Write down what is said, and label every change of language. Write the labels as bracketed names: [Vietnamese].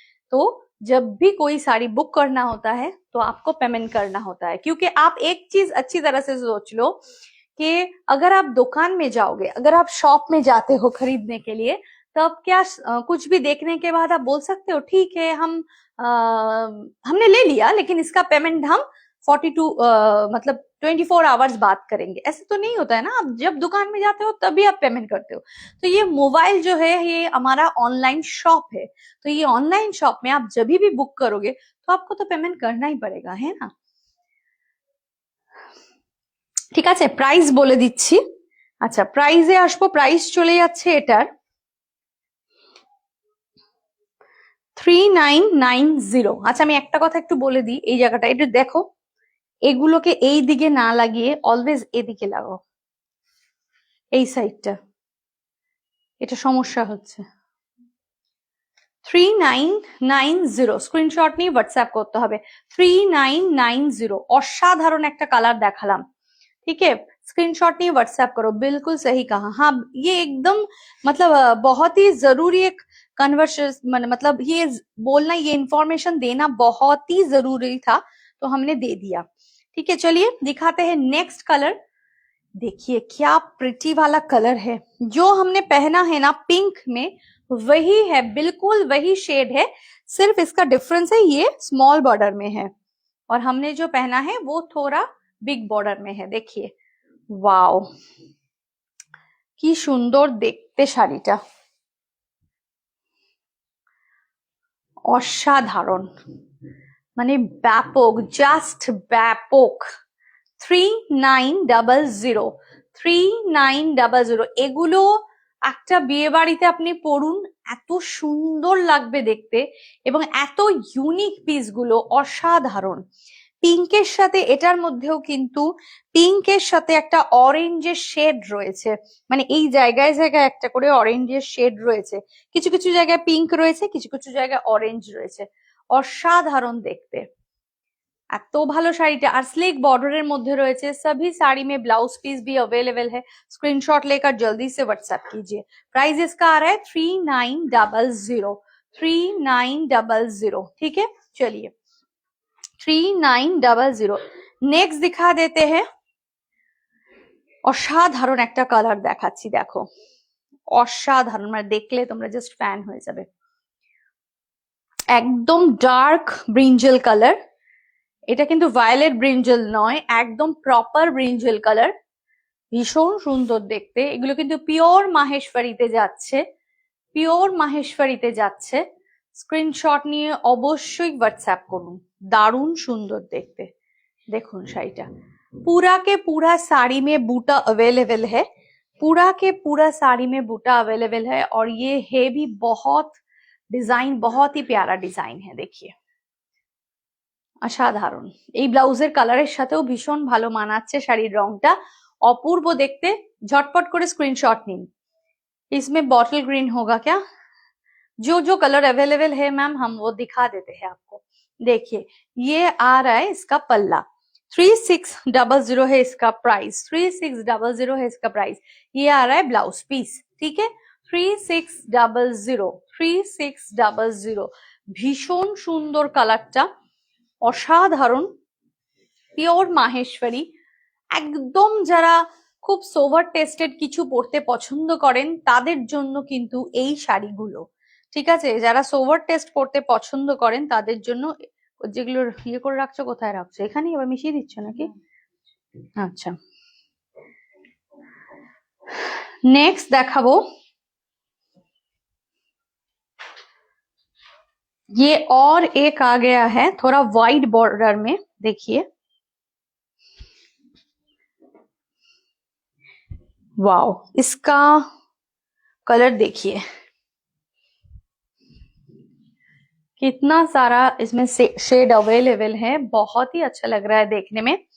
[Hindi] तो जब भी कोई साड़ी बुक करना होता है तो आपको पेमेंट करना होता है, क्योंकि आप एक चीज अच्छी तरह से सोच लो कि अगर आप दुकान में जाओगे, अगर आप शॉप में जाते हो खरीदने के लिए, तब क्या कुछ भी देखने के बाद आप बोल सकते हो ठीक है हमने ले लिया, लेकिन इसका पेमेंट हम 42 मतलब 24 आवर्स बाद करेंगे, ऐसे तो नहीं होता है ना। आप जब दुकान में जाते हो तभी आप पेमेंट करते हो। तो ये मोबाइल जो है ये हमारा ऑनलाइन शॉप है, तो ये ऑनलाइन शॉप में आप जब भी बुक करोगे तो आपको तो पेमेंट करना ही पड़ेगा, है ना। [Bangla] ঠিক আছে, প্রাইস বলে দিচ্ছি। আচ্ছা প্রাইসে আসবো, প্রাইস চলে যাচ্ছে এটার 3990। আচ্ছা আমি একটা কথা একটু বলে দিই, এই জায়গাটা একটু দেখো, এগুলোকে এই দিকে না লাগিয়ে অলওয়েজ এদিকে লাগাও, এই সাইডটা, এটা সমস্যা হচ্ছে। 3990, স্ক্রিনশট নিয়ে হোয়াটসঅ্যাপ করতে হবে। 3990, অসাধারণ একটা কালার দেখালাম, [Hindi] ठीक है। स्क्रीनशॉट नहीं व्हाट्सएप करो, बिल्कुल सही कहा। हाँ ये एकदम मतलब बहुत ही जरूरी एक कन्वर्सेशन, मतलब ये बोलना, ये इंफॉर्मेशन देना बहुत ही जरूरी था, तो हमने दे दिया, ठीक है। चलिए दिखाते हैं नेक्स्ट कलर। देखिए क्या प्रिटी वाला कलर है, जो हमने पहना है ना पिंक में वही है, बिल्कुल वही शेड है, सिर्फ इसका डिफरेंस है ये स्मॉल बॉर्डर में है, और हमने जो पहना है वो थोड़ा बिग बॉर्डर में है। देखिए [Bangla] ওয়াও, কি সুন্দর দেখতে শাড়িটা, অসাধারণ, মানে ব্যাপক, জাস্ট ব্যাপক। 3900, 3900, এগুলো একটা বিয়ে বাড়িতে আপনি পরুন, এত সুন্দর লাগবে দেখতে, এবং এত ইউনিক পিস গুলো, অসাধারণ। পিঙ্কের সাথে, এটার মধ্যেও কিন্তু পিঙ্কের সাথে একটা অরেঞ্জের শেড রয়েছে, মানে এই জায়গায় জায়গায় একটা করে অরেঞ্জের শেড রয়েছে, কিছু কিছু জায়গায় পিঙ্ক রয়েছে, কিছু কিছু জায়গায় অরেঞ্জ রয়েছে, অসাধারণ দেখতে। এত ভালো শাড়িটা, আর স্লিক বর্ডারের মধ্যে রয়েছে। [Hindi] सभी साड़ी में ब्लाउज पीस भी अवेलेबल है, स्क्रीनशॉट लेकर जल्दी से व्हाट्सएप कीजिए। प्राइस इसका आ रहा है 3900, 3900, ठीक है। चलिए 3900। नेक्स्ट दिखा देते हैं, [Bangla] অসাধারণ একটা কালার দেখাচ্ছি, দেখো অসাধারণ, মানে দেখলে তোমরা জাস্ট ফ্যান হয়ে যাবে। একদম ডার্ক ব্রিঞ্জল কালার, এটা কিন্তু ভায়োলেট ব্রিঞ্জল নয়, একদম প্রপার ব্রিঞ্জল কালার, ভীষণ সুন্দর দেখতে। এগুলো কিন্তু পিওর মাহেশ্বরীতে যাচ্ছে, পিওর মাহেশ্বরীতে যাচ্ছে। স্ক্রিনশট নিয়ে অবশ্যই হোয়াটসঅ্যাপ করুন, দারুণ সুন্দর দেখতে। [Hindi] देखो শাড়িটা पूरा के पूरा साड़ी में बूटा अवेलेबल है, पूरा के पूरा साड़ी में बूटा अवेलेबल है, और ये है भी बहुत डिजाइन, बहुत ही प्यारा डिजाइन है, देखिए অসাধারণ। [Bangla] এই ব্লাউজের কালারের সাথেও ভীষণ ভালো মানাচ্ছে, শাড়ির রংটা অপূর্ব দেখতে। ঝটপট করে স্ক্রিনশট নিন। [Hindi] इसमें बॉटल ग्रीन होगा क्या? जो जो कलर अवेलेबल है मैम हम वो दिखा देते हैं आपको। देखिए ये आ रहा है इसका पल्ला, 3600 है इसका प्राइस, 3600 है इसका प्राइस। ये आ रहा है ब्लाउज पीस, ठीक है, 3600, 3600। [Bangla] ভীষণ সুন্দর কালারটা, অসাধারণ, পিওর মাহেশ্বরী। একদম যারা খুব সোভার টেস্টেড কিছু পরতে পছন্দ করেন তাদের জন্য কিন্তু এই শাড়িগুলো, ঠিক আছে, যারা সোভার টেস্ট পরতে পছন্দ করেন তাদের জন্য। যেগুলো ইয়ে করে রাখছো, কোথায় রাখছো? এখানে এবার মিশিয়ে দিচ্ছ নাকি? [Hindi] আচ্ছা, नेक्स्ट দেখাবো, ये और एक आ गया है थोड़ा वाइड बॉर्डर में, देखिए वाओ, इसका कलर देखिए कितना सारा इसमें शेड अवेलेबल है, बहुत ही अच्छा लग रहा है देखने में।